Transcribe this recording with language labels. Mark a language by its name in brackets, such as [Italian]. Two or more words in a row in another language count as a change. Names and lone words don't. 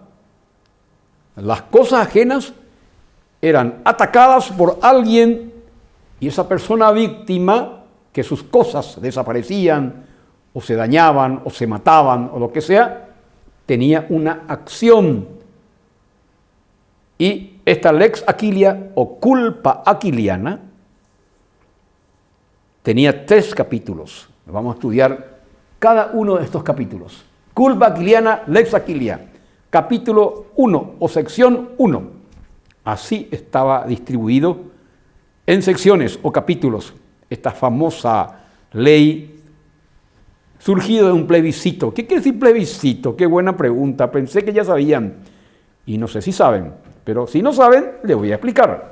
[Spanish] Las cosas ajenas eran atacadas por alguien y esa persona víctima, que sus cosas desaparecían o se dañaban o se mataban o lo que sea, tenía una acción. Y esta lex Aquilia o culpa aquiliana tenía 3 capítulos. Vamos a estudiar cada uno de estos capítulos. Culpa aquiliana, lex Aquilia. Capítulo 1 o sección 1. Así estaba distribuido en secciones o capítulos esta famosa ley surgido de un plebiscito. ¿Qué quiere decir plebiscito? Qué buena pregunta. Pensé que ya sabían y no sé si saben, pero si no saben, les voy a explicar.